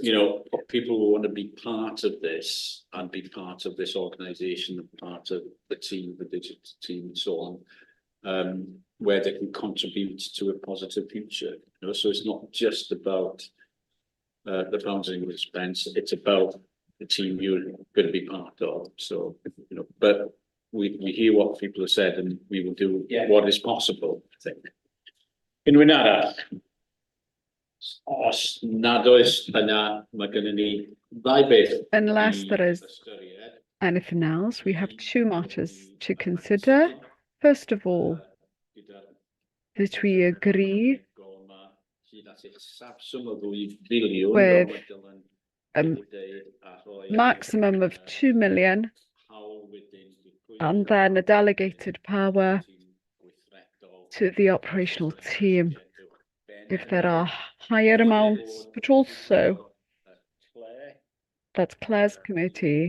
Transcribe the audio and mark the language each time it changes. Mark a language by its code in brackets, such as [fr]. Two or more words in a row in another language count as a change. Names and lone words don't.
[en] You know, people who want to be part of this and be part of this organisation and part of the team, the digital team, and so on, where they can contribute to a positive future. You know, so it's not just about the bouncing expense; it's about the team you're going to be part of. So, you know, but we hear what people have said, and we will do what is possible, I think. [cy] Unrhyw arall? Os nad oes yna, mae gennym ni ddau beth. [en] Unless there is anything else, we have two matters to consider. First of all, that we agree with a maximum of 2 million and then a delegated power to the operational team if there are higher amounts, but also that's Claire's committee.